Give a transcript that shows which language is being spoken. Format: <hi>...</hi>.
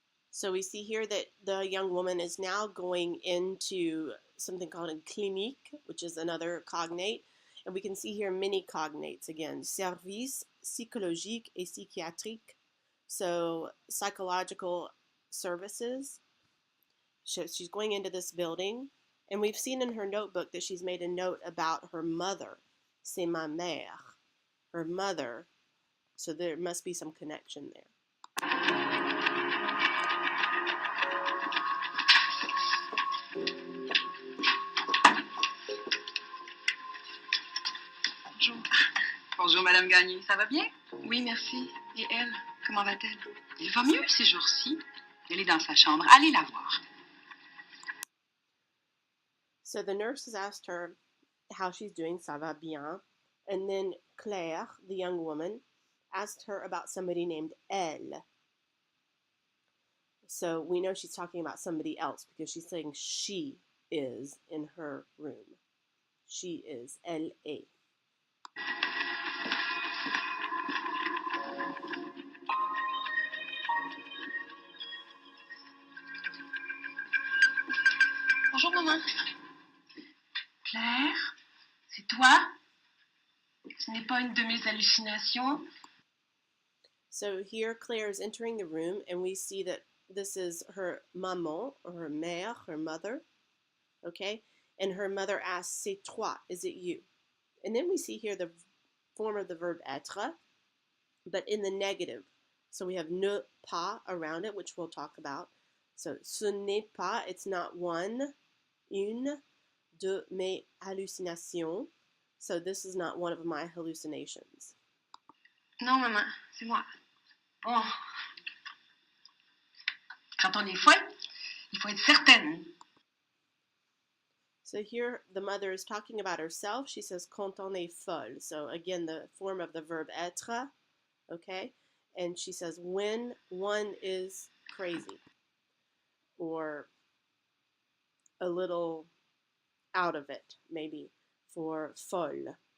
<en>So we see here that the young woman is now going into something called a clinique, which is another cognate. And we can see here many cognates again.</en> <fr>Service psychologique et psychiatrique.</fr> <en>So psychological services. She's going into this building. And we've seen in her notebook that she's made a note about her mother.</en> <fr>C'est ma mère.</fr> <en>Her mother. So there must be some connection there.</en> <fr>Bonjour. Bonjour, Madame Gagné. Ça va bien? Oui, merci. Et elle, comment va-t-elle? Elle va mieux ces jours-ci. Elle est dans sa chambre. Allez la voir.</fr> <en>So the nurse has asked her how she's doing,</en> <fr>ça va bien.</fr> <en>And then Claire, the young woman, asked her about somebody named Elle. So we know she's talking about somebody else because she's saying she is in her room. She is,</en> <fr>elle est. Bonjour, maman. Claire, c'est toi? Ce n'est pas une de mes hallucinations?</fr> <en>So here Claire is entering the room and we see that this is her maman or her mère, her mother, okay? And her mother asks,</en> <fr>c'est toi,</fr> <en>is it you? And then we see here the form of the verb être, but in the negative. So we have ne pas around it, which we'll talk about. So</en> <fr>ce n'est pas,</fr> <en>it's not one, une,</en> <fr>de mes hallucinations.</fr> <en>So this is not one of my hallucinations.</en> <fr>Non, maman, c'est moi. Bon. Quand on est folle, il faut être certaine.</fr> <en>So here the mother is talking about herself. She says</en> <fr>quand on est folle.</fr> <en>So again, the form of the verb être, okay? And she says when one is crazy or a little out of it, maybe, for folle.</en>